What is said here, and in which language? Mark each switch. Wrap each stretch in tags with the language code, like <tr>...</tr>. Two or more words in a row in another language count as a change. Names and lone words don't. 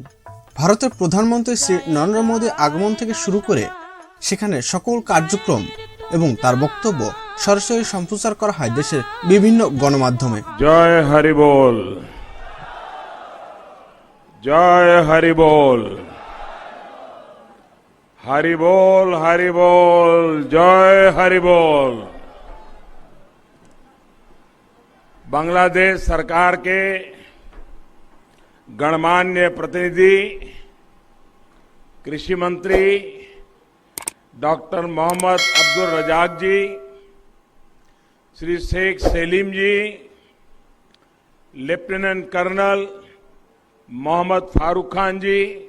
<bn>ভারতের প্রধানমন্ত্রী শ্রী নরেন্দ্র মোদীর আগমন থেকে শুরু করে সেখানে সকল কার্যক্রম এবং তার বক্তব্য সরাসরি সম্প্রচার করা হয় দেশের বিভিন্ন গণমাধ্যমে। জয় হরিবোল, জয় হরিবোল,</bn> <hi>हरिबोल हरिबोल, जय हरिबोल। बांग्लादेश सरकार के गणमान्य प्रतिनिधि कृषि मंत्री डॉक्टर मोहम्मद अब्दुल रजाक जी, श्री शेख सेलिम जी, लेफ्टिनेंट कर्नल मोहम्मद फारूक खान जी,</hi>